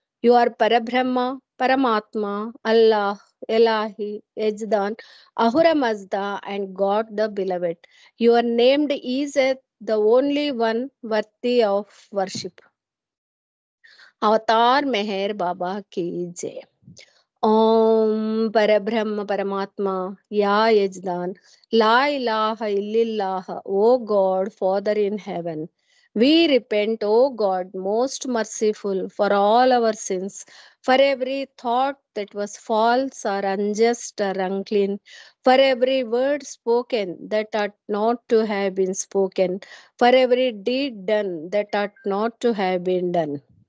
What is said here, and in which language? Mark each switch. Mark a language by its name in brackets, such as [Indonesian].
[English] You are Parabrahma, Paramatma, Allah, Elahi, Ejdan, Ahura Mazda, and God the Beloved. You are named Izet, the only one worthy of worship. [Hindi] अवतार मेहर बाबा की जय। ओम परब्रह्म परमात्मा या यजदान [Arabic] ला इलाहा इल्लल्लाह, [English] O God, Father in heaven. We repent, O God, most merciful, for all our sins, for every thought that was false or unjust or unclean, for every word spoken that ought not to have been spoken, for every deed done that ought not to have been done.